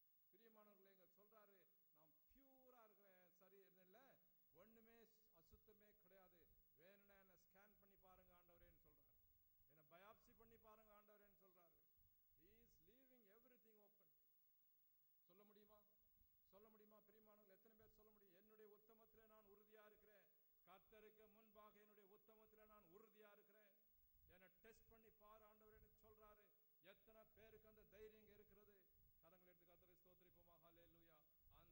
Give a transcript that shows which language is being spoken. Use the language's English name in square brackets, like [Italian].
[Tamil] பிரியமானவர்களே, இங்க சொல்றாரு, நான் பியூரா இருக்கிறேன், சரி இல்ல, ஒண்ணுமே அசுத்தமே கிடையாது, வேணும்னா என்ன ஸ்கேன் பண்ணி பாருங்க ஆண்டவரேன்னு சொல்றாரு, என்ன பயாப்சி பண்ணி பாருங்க ஆண்டவரேன்னு சொல்றாரு. [English] He is leaving everything open. [Tamil] சொல்ல முடியுமா? சொல்ல முடியுமா? பிரியமானவர்கள், எத்தனை பேர் சொல்ல முடியும்? என்னுடைய உத்தமத்திலே நான் உறுதியா இருக்கிறேன், கர்த்தருக்கு முன்பாக என்னுடைய உத்தமத்திலே நான் உறுதியா இருக்கிறேன், என்னை டெஸ்ட் பண்ணி பாரு ஆண்டவரேன்னு சொல்றாரு. எத்தனை பேருக்கு அந்த தைரியம் இருக்கிறது? கரங்களை எடுத்து கர்த்தரை ஸ்தோத்திரிப்போமா. ஹல்லேலூயா.